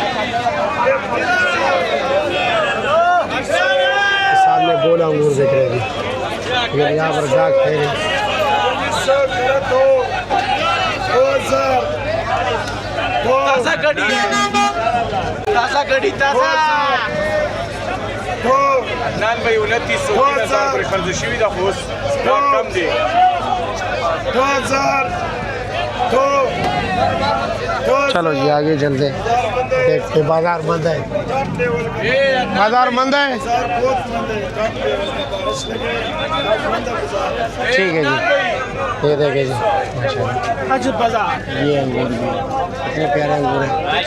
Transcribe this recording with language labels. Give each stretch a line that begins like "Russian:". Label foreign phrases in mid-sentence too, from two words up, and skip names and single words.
Urdu: سامنے گولا انگور دیکھ رہے ہیں جی، یہ یہاں پر گاہک ہے. تازہ کڑی ہے، تازہ کڑی، تازہ
Pashto: نان به 2900 پر خرج شوی د خوس کم دی
Urdu: 2000 چلو جی آگے چلتے ہیں، دیکھتے ہیں. بازار بند ہے، بازار بند ہے، ٹھیک ہے جی. یہ دیکھے جی ماشاءاللہ، یہ انگور بھی اتنے پیارے انگور ہے.